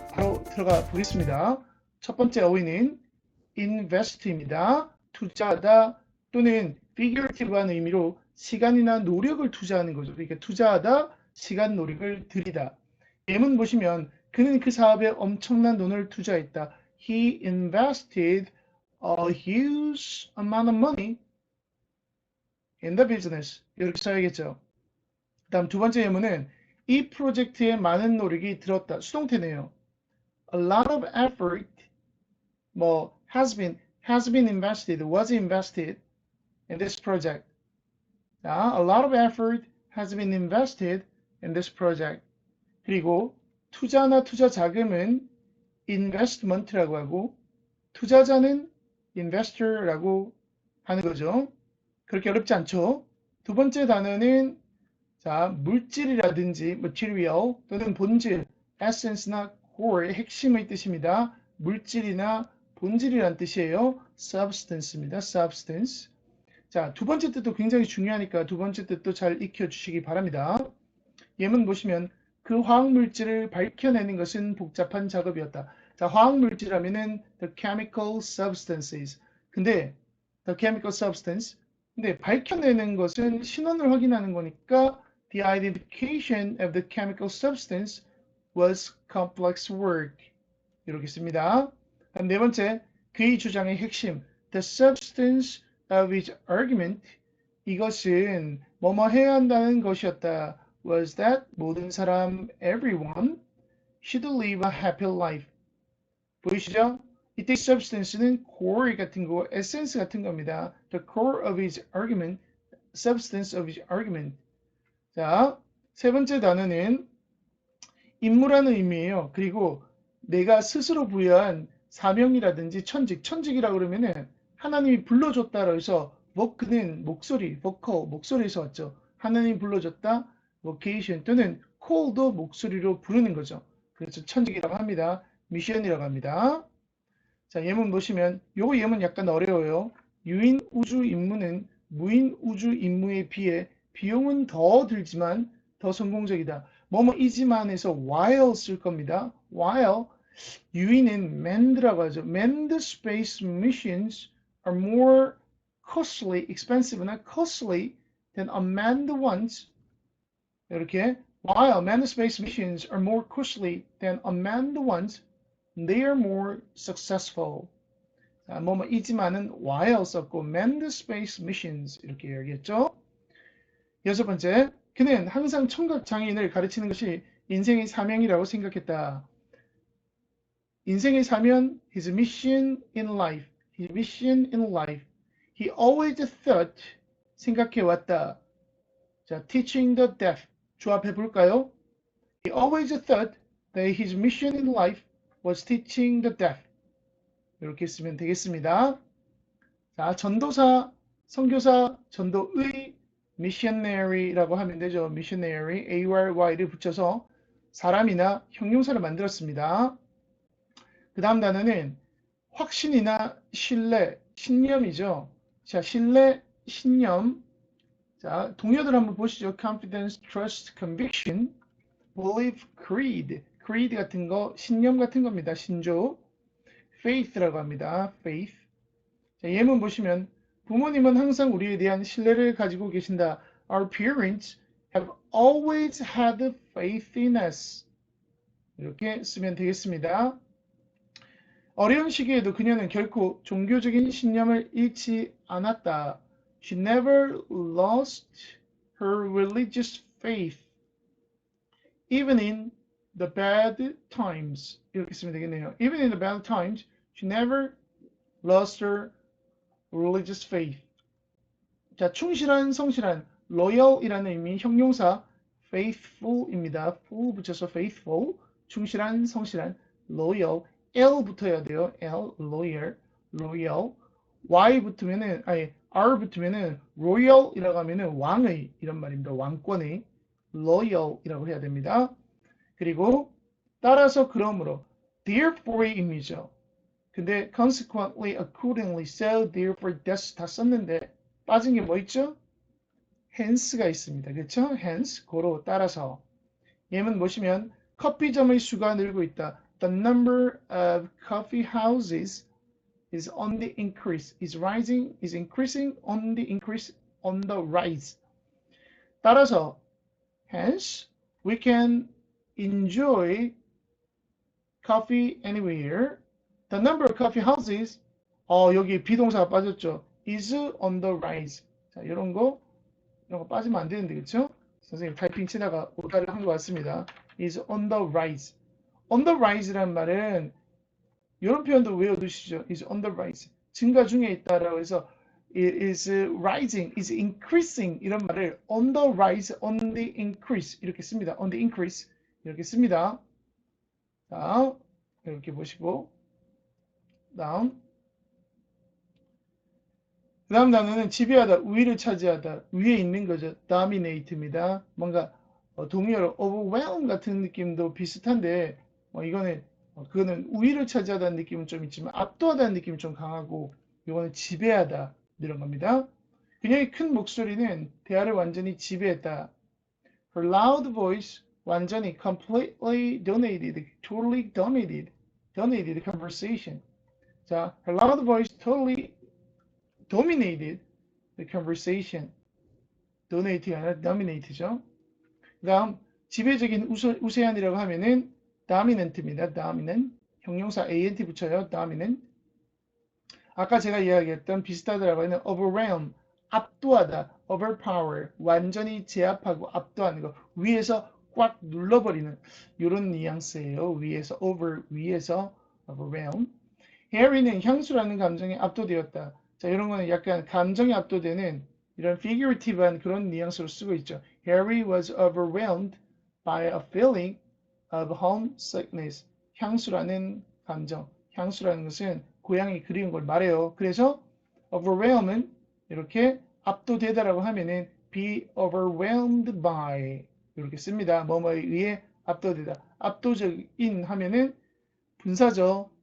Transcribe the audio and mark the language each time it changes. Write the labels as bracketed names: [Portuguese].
[Korean] 바로 들어가 보겠습니다. 첫 번째 어휘는 invest입니다. 투자하다 또는 figurative한 의미로 시간이나 노력을 투자하는 거죠. 그러니까 투자하다, 시간, 노력을 들이다. 예문 보시면 그는 그 사업에 엄청난 돈을 투자했다. [English] He invested a huge amount of money in the business. [Korean] 이렇게 써야겠죠. 다음 두 번째 예문은 이 프로젝트에 많은 노력이 들었다. 수동태네요. [English] A lot of effort has been invested, was invested in this project. 자, a lot of effort has been invested in this project. [Korean] 그리고 투자나 투자 자금은 investment라고 하고 투자자는 investor라고 하는 거죠. 그렇게 어렵지 않죠? 두 번째 단어는 자, 물질이라든지 material 또는 본질, essence나 core의 핵심의 뜻입니다. 물질이나 본질이란 뜻이에요. substance입니다. [English] substance. [Korean] 자, 두 번째 뜻도 굉장히 중요하니까 두 번째 뜻도 잘 익혀주시기 바랍니다. 예문 보시면 그 화학물질을 밝혀내는 것은 복잡한 작업이었다. 자, 화학물질 하면은 [English] the chemical substances. 근데 the chemical substance. [Korean] 근데 밝혀내는 것은 신원을 확인하는 거니까 [English] the identification of the chemical substance was complex work. [Korean] 이렇게 씁니다. 다음 네 번째, 그의 주장의 핵심. [English] The substance of his argument. [Korean] 이것은 뭐뭐 해야 한다는 것이었다. [English] Was that [Korean] 모든 사람, [English] everyone, should live a happy life. [Korean] 보이시죠? 이때 substance는 core 같은 거, essence 같은 겁니다. [English] The core of his argument, substance of his argument. [Korean] 자, 세 번째 단어는 임무라는 의미예요. 그리고 내가 스스로 부여한 사명이라든지 천직이라고 그러면은 하나님이 불러줬다라고 해서 워크는 목소리, vocal, 목소리에서 왔죠. 하나님이 불러줬다, vocation 또는 call도 목소리로 부르는 거죠. 그래서 천직이라고 합니다. 미션이라고 합니다. 자, 예문 보시면 요거 예문 약간 어려워요. 유인 우주 임무는 무인 우주 임무에 비해 비용은 더 들지만 더 성공적이다. 뭐뭐이지만에서 while 쓸 겁니다. while 유인은 manned라고 하죠. [English] manned space missions are more costly, expensive나 costly than unmanned ones. 이렇게 while manned space missions are more costly than unmanned ones, they are more successful. [Korean] 자, 뭐뭐이지만은 while 썼고 [English] manned space missions [Korean] 이렇게 얘기했죠. 여섯 번째, 그는 항상 청각 장애인을 가르치는 것이 인생의 사명이라고 생각했다. 인생의 사명, [English] his mission in life, his mission in life. He always thought, [Korean] 생각해왔다. 자, [English] teaching the deaf, [Korean] 조합해 볼까요? [English] He always thought that his mission in life was teaching the deaf. [Korean] 이렇게 쓰면 되겠습니다. 자, 전도사, 선교사, 전도의 missionary라고 하면 되죠. missionary, ARY를 붙여서 사람이나 형용사를 만들었습니다. 그 다음 단어는 확신이나 신뢰, 신념이죠. 자, 신뢰, 신념. 자, 동료들 한번 보시죠. [English] confidence, trust, conviction, belief, creed. [Korean] creed 같은 거, 신념 같은 겁니다. 신조. faith라고 합니다. [English] faith. [Korean] 자, 예문 보시면 부모님은 항상 우리에 대한 신뢰를 가지고 계신다. [English] Our parents have always had faith in us. [Korean] 이렇게 쓰면 되겠습니다. 어려운 시기에도 그녀는 결코 종교적인 신념을 잃지 않았다. [English] She never lost her religious faith, even in the bad times. [Korean] 이렇게 쓰면 되겠네요. [English] Even in the bad times, she never lost her religious faith. [Korean] 자, 충실한, 성실한, loyal이라는 의미 형용사 faithful입니다. full 붙여서 faithful, 충실한, 성실한, loyal, L 붙어야 돼요. L, loyal, Y 붙으면은, 아니, R 붙으면은 royal이라고 하면은 왕의 이런 말입니다. 왕권의 loyal이라고 해야 됩니다. 그리고 따라서 그러므로 therefore의 의미죠. 근데 consequently, accordingly, so, therefore, thus 다 썼는데 빠진 게 뭐 있죠? hence가 있습니다. 그렇죠? hence, 고로 따라서. 예문 보시면 커피점의 수가 늘고 있다. [English] The number of coffee houses is on the increase, is rising, is increasing, on the increase, on the rise. 따라서 hence, we can enjoy coffee anywhere. The number of coffee houses, [Korean] 여기 비동사가 빠졌죠. [English] is on the rise. [Korean] 자, 이런 거 빠지면 안 되는데, 그렇죠? 선생님 타이핑 치다가 오타를 한 것 같습니다. [English] is on the rise. [Korean] on the rise란 말은 이런 표현도 외워두시죠. [English] is on the rise. [Korean] 증가 중에 있다라고 해서 [English] it is rising, is increasing [Korean] 이런 말을 on the rise, on the increase 이렇게 씁니다. on the increase 이렇게 씁니다. 자, 이렇게 보시고 다음 단어는 지배하다, 우위를 차지하다, 위에 있는 거죠. dominate입니다. 뭔가 동의어로 overwhelm 같은 느낌도 비슷한데 그거는 우위를 차지하다는 느낌은 좀 있지만 압도하다는 느낌이 좀 강하고 이거는 지배하다 이런 겁니다. 그녀의 큰 목소리는 대화를 완전히 지배했다. [English] Her loud voice 완전히 completely totally dominated the conversation. 자, her loud voice totally dominated the conversation. [Korean] donate가 아니라 dominate죠. 그 다음 지배적인 우세한이라고 하면은 dominant입니다. [English] dominant. [Korean] 형용사 [English] ant [Korean] 붙여요. [English] dominant. [Korean] 아까 제가 이야기했던 비슷하다라고 하는 overwhelm, 압도하다, overpower, 완전히 제압하고 압도하는 거, 위에서 꽉 눌러버리는 이런 뉘앙스예요. 위에서 위에서 overwhelm. Harry는 향수라는 감정에 압도되었다. 자, 이런 거는 약간 감정에 압도되는 이런 figurative한 그런 뉘앙스로 쓰고 있죠. [English] Harry was overwhelmed by a feeling of homesickness. [Korean] 향수라는 감정, 향수라는 것은 고향이 그리운 걸 말해요. 그래서 overwhelm은 이렇게 압도되다라고 하면은 [English] be overwhelmed by [Korean] 이렇게 씁니다. 뭐뭐에 의해 압도되다. 압도적인 하면은 분사죠.